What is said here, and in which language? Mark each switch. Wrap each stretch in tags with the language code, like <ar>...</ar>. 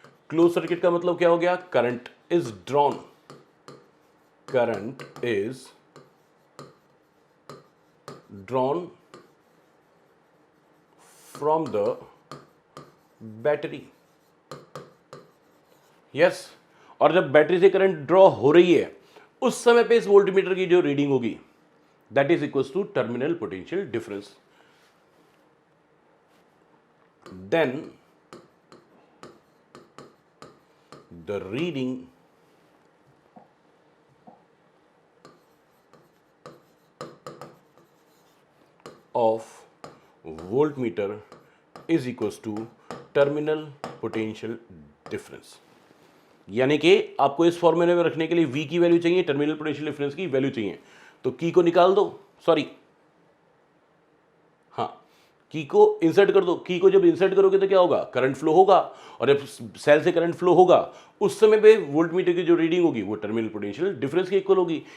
<hi>Close circuit का मतलब क्या हो गया,</hi> <en>Current is drawn, current is drawn from the battery.</en> <hi>Yes, और जब बैटरी से करंट ड्रॉ हो रही है उस समय पे इस वोल्टमीटर की जो रीडिंग होगी</hi> <en>That is equals to terminal potential difference. Then the reading of voltmeter is equals to terminal potential difference।</en> <hi>यानी कि आपको इस फॉर्मूले में रखने के लिए V की वैल्यू चाहिए, टर्मिनल पोटेंशियल डिफरेंस की वैल्यू चाहिए, तो की को निकाल दो, सॉरी हाँ, की को इंसर्ट कर दो। की को जब इंसर्ट करोगे तो क्या होगा, करंट फ्लो होगा, और जब सेल से करंट फ्लो होगा उस समय पे वोल्टमीटर की जो रीडिंग होगी वो टर्मिनल पोटेंशियल डिफरेंस के इक्वल होगी।</hi>